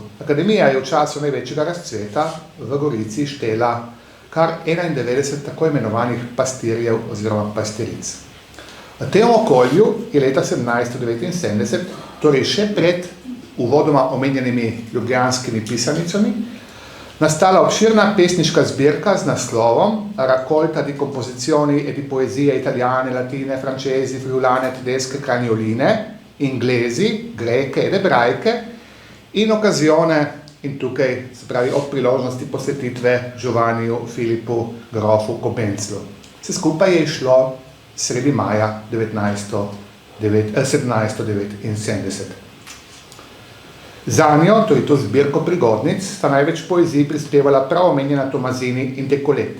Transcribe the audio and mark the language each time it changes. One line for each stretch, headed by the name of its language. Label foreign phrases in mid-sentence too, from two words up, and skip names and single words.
Slovenian: Akademija je v času največjega razcveta v Gorici štela kar 91 tako imenovanih pastirjev oziroma pastiric. V tem okolju je leta 1779, torej še pred uvodoma omenjenimi ljubljanskimi pisanicami, nastala obširna pesniška zbirka z naslovom Raccolta di composizioni e di poesie italiane, latine, francesi, friulane, tedesche, cranioline, inglesi, greke ed ebrajke in okazione in tukaj, se pravi, ob priložnosti posvetitve Giovanniju Filipu grofu Cobenzlu. Vse skupaj je išlo sredi maja 1779. Zanjo, torej to zbirko prigodnic, sta največ poezij prispevala prav omenjena Tomazini in de Coletti.